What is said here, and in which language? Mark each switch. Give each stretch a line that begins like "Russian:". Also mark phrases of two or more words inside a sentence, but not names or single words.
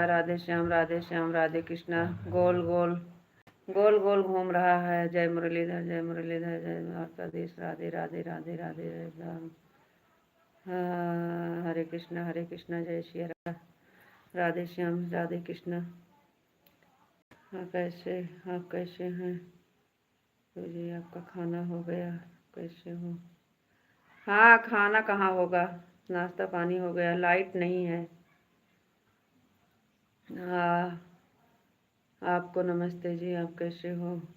Hindi: राधे श्याम, राधे श्याम, राधे कृष्णा। गोल गोल गोल गोल घूम रहा है। जय मुरलीधर, जय मुरलीधर, जय द्वारकाधीश। राधे राधे, राधे राधे, राम। हरे कृष्णा, हरे कृष्णा, जय श्री राम। राधे श्याम, राधे कृष्णा। हाँ, कैसे आप कैसे हैं? तो जी आपका खाना हो गया? कैसे हो? हाँ, खाना कहाँ होगा, नाश्ता पानी हो गया। लाइट नहीं है। हाँ, आपको नमस्ते जी, आप कैसे हो?